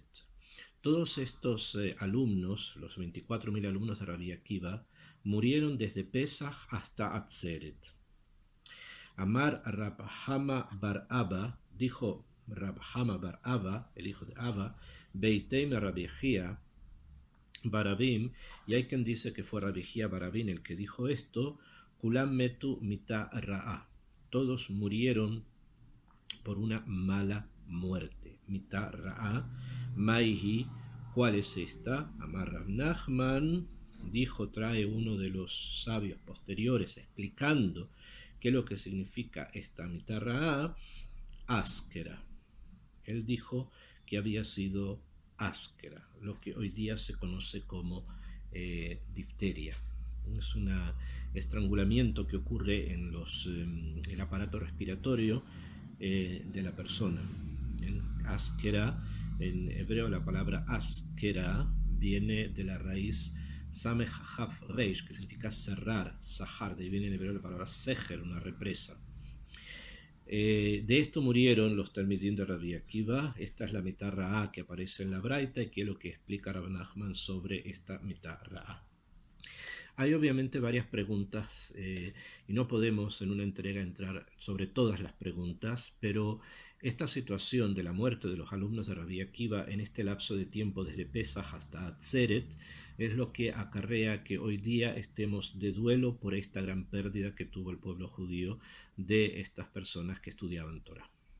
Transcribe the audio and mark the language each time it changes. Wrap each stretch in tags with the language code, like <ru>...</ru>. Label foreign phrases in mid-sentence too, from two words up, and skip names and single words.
<es>Todos estos alumnos, los 24.000 alumnos de Rabbi Akiva, murieron desde Pesach hasta Atzeret. Amar Rabhama bar Abba, dijo Rabhama bar Abba, el hijo de Abba, Beiteim Rabbi Jia Barabim, y hay quien dice que fue Rabbi Jia Barabim el que dijo esto.</es> <he>כולם מתו מיתה רעה.</he> <es>Todos murieron por una mala muerte.</es> <he>מיתה רעה מאי היא,</he> <es>¿cuál es esta?</es> <he>אמר רב נחמן,</he> <es>dijo, trae uno de los sabios posteriores explicando qué es lo que significa esta</es> <he>מיתה רעה.</he> <es>Áskera. Él dijo que había sido áskera, lo que hoy día se conoce como difteria. Es un estrangulamiento que ocurre en el aparato respiratorio de la persona. En áskera, en hebreo la palabra áskera viene de la raíz</es> <he>סמך כף ריש,</he> <es>que significa cerrar, sahar, de ahí viene en hebreo la palabra sejer, una represa. De esto murieron los talmidim de Rabbi Akiva. Esta es la</es> <he>מיתה רעה</he> <es>que aparece en la braita y que es lo que explica Rav Nachman sobre esta</es> <he>מיתה רעה.</he> <es>Hay obviamente varias preguntas y no podemos en una entrega entrar sobre todas las preguntas, pero esta situación de la muerte de los alumnos de Rabbi Akiva en este lapso de tiempo desde Pesach hasta Atzeret es lo que acarrea que hoy día estemos de duelo por esta gran pérdida que tuvo el pueblo judío de estas personas que estudiaban Torah.</es>